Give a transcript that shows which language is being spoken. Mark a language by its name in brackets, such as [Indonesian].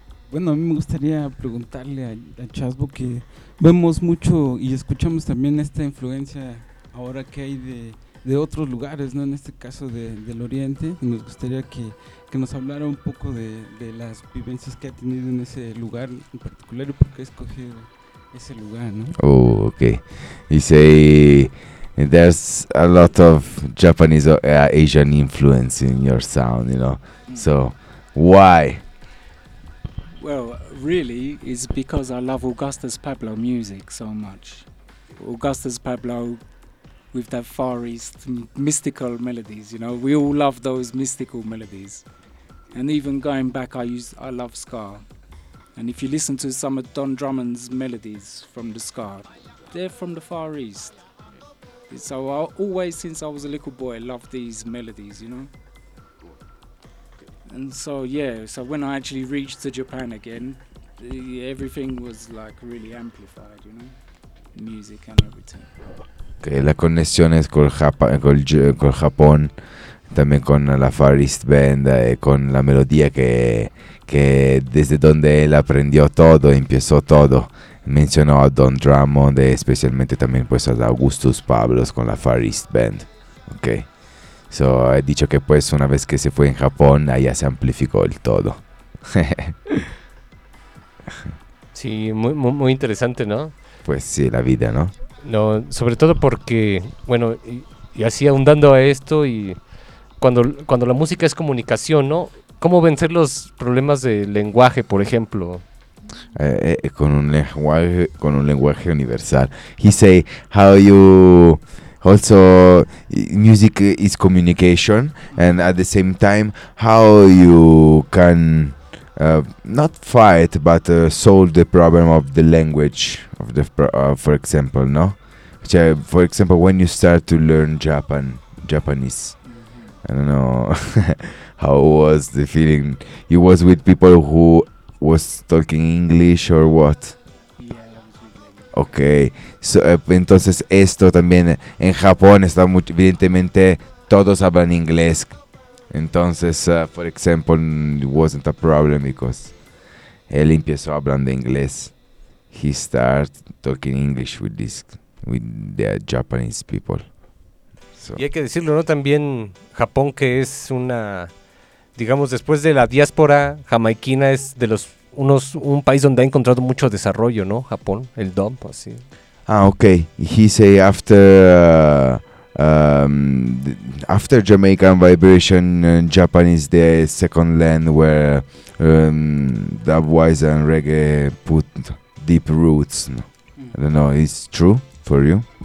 [Spanish] Bueno, a mí me gustaría preguntarle a Chasbo que... Vemos mucho y escuchamos también esta influencia ahora que hay de otros lugares, ¿no? En este caso del Oriente, y nos gustaría que nos hablara un poco de las vivencias que ha tenido en ese lugar en particular y por qué ha escogido ese lugar, ¿no? [English] Oh, okay. You say there's a lot of Japanese or Asian influence in your sound, you know. So, why? Well, really, it's because I love Augustus Pablo music so much. Augustus Pablo with that Far East mystical melodies, you know. We all love those mystical melodies. And even going back, I love ska. And if you listen to some of Don Drummond's melodies from the ska, they're from the Far East. So I always, since I was a little boy, loved these melodies, you know. And so, yeah, so when I actually reached to Japan again, everything was like really amplified, you know, music and everything. [Spanish] Okay, las conexiones con Japón, también con la Far East Band, con la melodía que desde donde él aprendió todo, empezó todo. Mencionó a Don Drummond, especialmente también pues a Augustus Pablos con la Far East Band. Okay. So, he dicho que pues una vez que se fue en Japón, allá se amplificó el todo. Sí, muy, muy, muy interesante, ¿no? Pues sí, la vida, ¿no? No, sobre todo porque, bueno, y así ahondando a esto, y cuando la música es comunicación, ¿no? ¿Cómo vencer los problemas de lenguaje, por ejemplo? Con un lenguaje universal. [English] He say, how you also music is communication, and at the same time, how you can not fight, but solve the problem of the language of the for example, no? Which, for example, when you start to learn Japanese, I don't know how was the feeling. You was with people who was talking English or what? [Spanish] Okay, so, entonces esto también en Japón está muy, evidentemente todos hablan inglés. Entonces, [English] for example, it wasn't a problem because [Spanish] él empezó hablando inglés. [English] He started talking English with the Japanese people. [Spanish] So. Y hay que decirlo, ¿no? También Japón, que es una, digamos, después de la diáspora jamaiquina, es de los un país donde ha encontrado mucho desarrollo, ¿no? Japón, el dump, así. [English] Ah, okay. He say after after Jamaican vibration, Japan is the second land where dubwise and reggae put deep roots. I don't know. It's true for you?